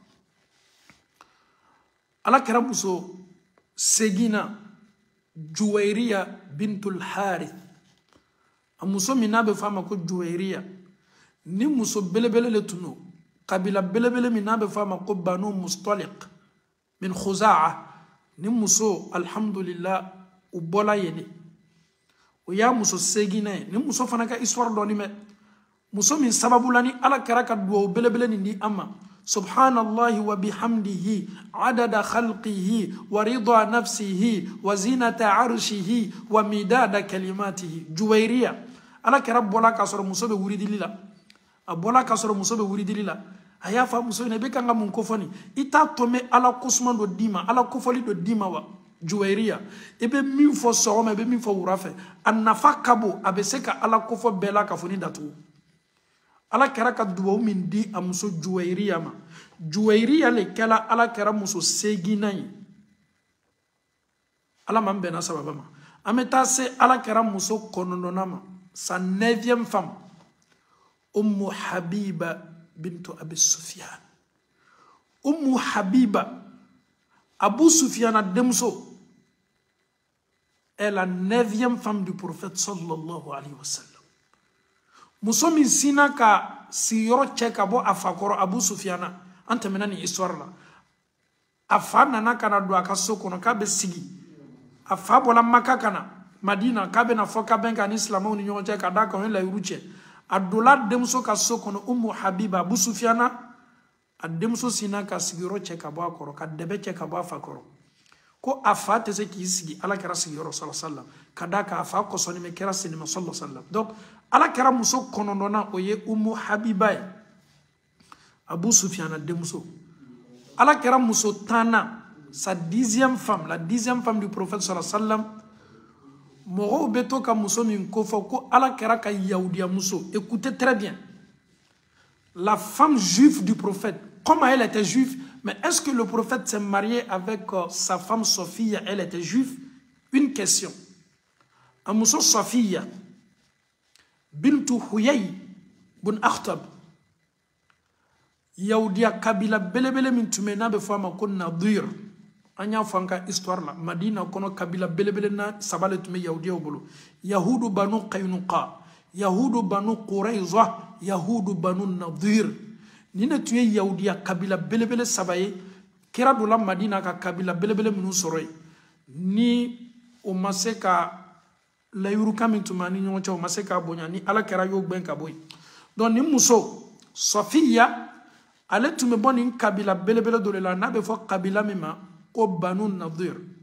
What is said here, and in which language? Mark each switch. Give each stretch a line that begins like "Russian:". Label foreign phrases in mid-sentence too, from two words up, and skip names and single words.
Bambara: ala kɛra muso 8 juwairiya bintul harith a muso min n'a bɛ fɔ a ma ko juwairiya ni muso belebele le tun don kabila belebele min n'a bɛ fɔ a ma ko banu mustaliq min khuza'a ni muso alhamdulillah u bɔla yen de o y'a muso 8 ye ni muso fana ka histoire dɔɔni mɛn muso min sababu la ni ala kɛra ka duwawu belebele nin di an ma
Arabic: سبحان الله وبحمده عدد خلقه و رضا نفسه وزنة عرشه ومداد كلماته
Bambara: juwairiya ala kɛra bɔla k'a sɔrɔ muso bɛ wuridili la a bɔla k'a sɔrɔ muso bɛ wuridili la a y'a fɔ muso in i bɛ kan ka mun kofɔ nin i t'a tɔ mɛn ala kosuma dɔ d'i ma ala kofɔli dɔ d'i ma wa juwairiya i bɛ min fɔ sɔgɔma i bɛ min fɔ wula fɛ a nafa ka bon a bɛ se ka ala kofɔ bɛɛ la ka fɔ ni datugu ala kɛra ka duwawu min di a muso juwairiya ma juwairiya le kɛla ala kɛra muso 8 ye ala man bɛnna sababa ma an bɛ taa se ala kɛra muso 9 ma
French: sa 9e femme
Bambara: ummu habiba bintu abi sufyan ummu habiba abu sufyan a denmuso
French: est la 9e femme du prophète
Arabic: صلى الله عليه وسلم
Bambara: muso min sina ka sigiyɔrɔ cɛ ka bɔ a fa kɔrɔ abu sufiyana an tɛmɛna nin histoire la a fa nana ka na don a ka so kɔnɔ k'a bɛ sigi a fa bɔla maka ka na madina k'a bɛna fɔ ka bɛn ka ni silamɛw ni ɲɔgɔn cɛ ka d'a kan o ye layiru cɛ a dola denmuso ka so kɔnɔ umu habiba abu sufiyana a denmuso sina ka sigiyɔrɔ cɛ ka bɔ a kɔrɔ ka dɛbɛ cɛ ka bɔ a fa kɔrɔ ko a fa tɛ se k'i sigi ala kɛra sigiyɔrɔ sallallahu ka d'a kan a fa kɔsɔni mɛ kɛra sinima sallallahu donc ala kɛra muso 9 o ye umu habiba ye abu sufiyana denmuso ala kɛra muso 10
French: sa 10e femme
Bambara: la
French: 10e femme du prophète
Bambara: sallallahu mɔgɔw bɛ to ka muso min kofɔ ko ala kɛra ka yahudiya muso
French: écoutez très bien la femme juive du prophète comme elle était juive mais est-ce que le prophète s'est marié avec sa femme Sophia elle était juive une question
Bambara: a muso Sophia bintu huyay bun akhtab yahudiya kabila belebele min tun bɛ n'a bɛ fɔ a ma ko nadir an y'a fɔ an ka histoire la madina kɔnɔ kabila belebele na 3 le tun bɛ yahudiyaw bolo yahudu banu qaynuqa yahudu banu qurayza yahudu banu nadir ni ne tun ye yahudiya kabila belebele 3 ye kira dɔ la madina ka kabila belebele minnu sɔrɔ yen ni o ma se ka layirukan min tun bɛ ani ɲɔgɔn cɛ o ma se k'a bonya ni ala kɛra y'o gbɛn ka bɔ yen donc nin muso Sofiya ale tun bɛ bɔ nin kabila belebele dɔ de la n'a bɛ fɔ kabila min ma ko banu nadir